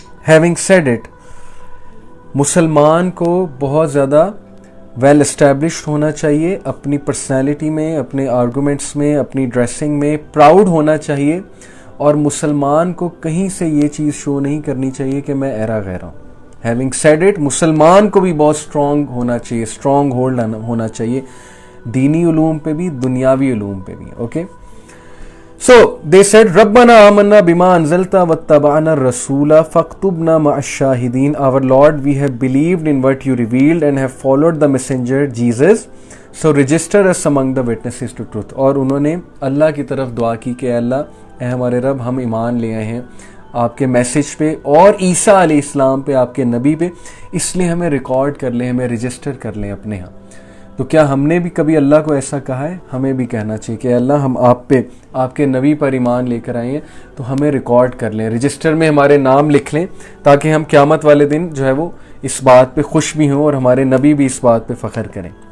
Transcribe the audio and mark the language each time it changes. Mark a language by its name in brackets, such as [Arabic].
[English] Having said it، [Urdu] مسلمان کو بہت زیادہ ویل اسٹیبلشڈ ہونا چاہیے، اپنی پرسنالٹی میں، اپنے آرگومنٹس میں، اپنی ڈریسنگ میں پراؤڈ ہونا چاہیے اور مسلمان کو کہیں سے یہ چیز شو نہیں کرنی چاہیے کہ میں ایرا غیرہ ہوں. [English] Having said it، [Urdu] مسلمان کو بھی بہت اسٹرانگ ہونا چاہیے، اسٹرانگ ہولڈ ہونا چاہیے دینی علوم پہ بھی، دنیاوی علوم پہ بھی. [Arabic] اوکے، [English] so they said [Arabic] ربنا آمنا بما انزلتا واتبعنا الرسول فاکتبنا مع الشاہدین. [English] Our Lord, we have believed in what you revealed and have followed the messenger Jesus, so register us among the witnesses to truth. [Urdu] اور انہوں نے اللہ کی طرف دعا کی کہ اللہ اے ہمارے رب، ہم ایمان لے آئے ہیں آپ کے میسج پہ اور عیسیٰ علیہ السلام پہ، آپ کے نبی پہ، اس لیے ہمیں ریکارڈ کر لیں، ہمیں رجسٹر کر لیں اپنے ہاں. تو کیا ہم نے بھی کبھی اللہ کو ایسا کہا ہے؟ ہمیں بھی کہنا چاہیے کہ اللہ ہم آپ پہ، آپ کے نبی پر ایمان لے کر آئے ہیں تو ہمیں ریکارڈ کر لیں، رجسٹر میں ہمارے نام لکھ لیں تاکہ ہم قیامت والے دن جو ہے وہ اس بات پہ خوش بھی ہوں اور ہمارے نبی بھی اس بات پہ فخر کریں.